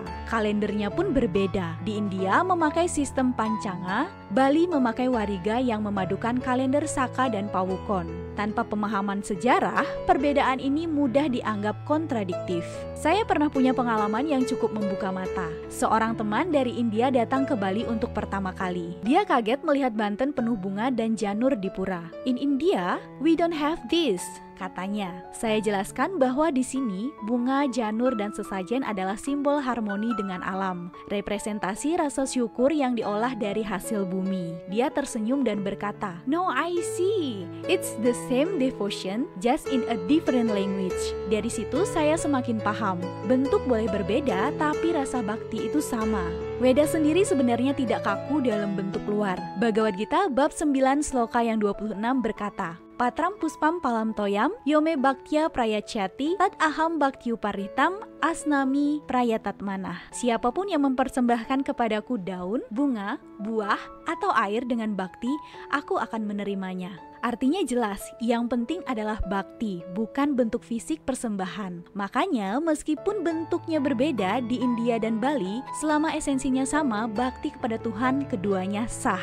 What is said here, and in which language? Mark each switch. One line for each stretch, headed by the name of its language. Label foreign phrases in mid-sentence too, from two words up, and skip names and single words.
Indonesian: Kalendernya pun berbeda. Di India memakai sistem Pancanga, Bali memakai Wariga yang memadukan kalender Saka dan Pawukon. Tanpa pemahaman sejarah, perbedaan ini mudah dianggap kontradiktif. Saya pernah punya pengalaman yang cukup membuka mata. Seorang teman dari India datang ke Bali untuk pertama kali. Dia kaget melihat Banten penuh bunga dan janur di pura.
English: In India, we don't have this,
Indonesian: katanya. Saya jelaskan bahwa di sini bunga, janur, dan sesajen adalah simbol harmoni dengan alam, representasi rasa syukur yang diolah dari hasil bumi. Dia tersenyum dan berkata,
English: "No, I see. It's the same devotion, just in a different language."
Indonesian: Dari situ saya semakin paham. Bentuk boleh berbeda, tapi rasa bakti itu sama. Weda sendiri sebenarnya tidak kaku dalam bentuk luar. Bhagavad Gita bab 9 sloka yang 26 berkata,
Sanskrit: Patram puspam palam toyam, yome bhaktya prayachyati, tad aham bhaktyu paritam, asnami prayatatmanah.
Indonesian: Siapapun yang mempersembahkan kepadaku daun, bunga, buah, atau air dengan bakti, aku akan menerimanya. Artinya jelas, yang penting adalah bakti, bukan bentuk fisik persembahan. Makanya, meskipun bentuknya berbeda di India dan Bali, selama esensinya sama, bakti kepada Tuhan keduanya sah.